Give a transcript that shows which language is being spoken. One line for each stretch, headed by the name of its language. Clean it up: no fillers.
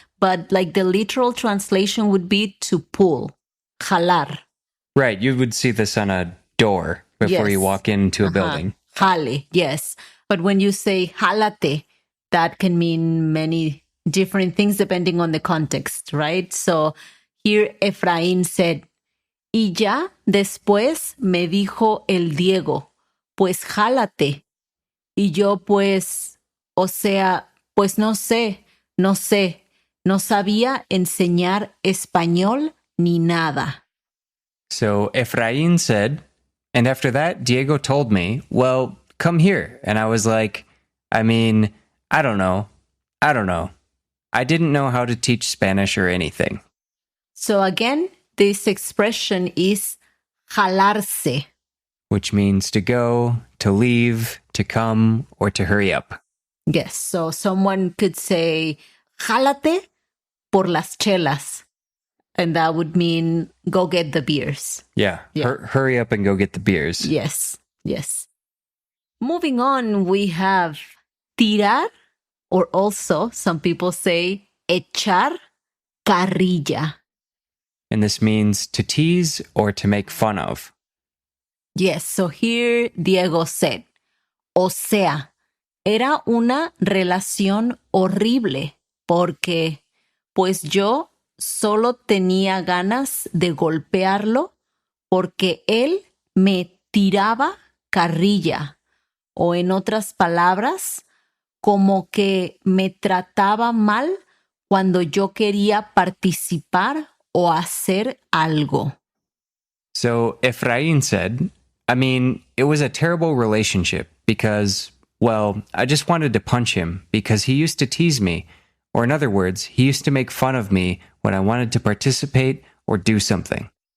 English: But like the literal translation would be to pull, jalar. Right. You would see this on a door before you Yes. walk into a building. Jale, yes. But when you say jalate, that can mean many different things depending on the context, right? So here Efraín said,
Spanish: y ya después me dijo el Diego, pues jálate. Y yo pues, o sea, pues no sé, no sabía enseñar español ni nada.
English: So Efraín said, and after that, Diego told me, well, come here. And I was like, I mean, I don't know. I didn't know how to teach Spanish or anything. So again, this expression is jalarse. Which means to go, to leave, to come, or to hurry up. Yes, so someone could say,
Spanish: jálate por las chelas.
English: And that would mean go get the beers. Yeah. Hurry up and go get the beers. Yes. Moving on, we have tirar, or also some people say echar carrilla. And this means to tease or to make fun of. Yes, so here Diego said,
Spanish: o sea, era una relación horrible porque pues yo solo tenía ganas de golpearlo porque él me tiraba carrilla, o en otras palabras, como que me trataba mal cuando yo quería participar o hacer algo.
English: So Efraín said, I mean, it was a terrible relationship because, Well, I just wanted to punch him because he used to tease me. Or in other words, he used to make fun of me when I wanted to participate or do something.